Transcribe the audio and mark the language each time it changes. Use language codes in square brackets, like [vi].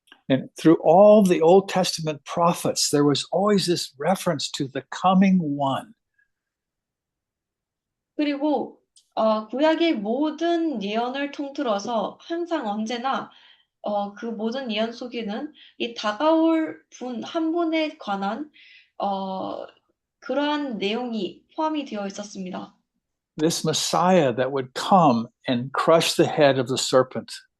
[en] And through all the Old Testament prophets, there was always this reference to the coming one. [ko] 그리고 구약의 모든 예언을 통틀어서 항상 언제나 그 모든 예언 속에는 이 다가올 분 한 분에 관한 그러한 내용이 포함이 되어 있었습니다. [en] This Messiah that would come and crush the head of the serpent.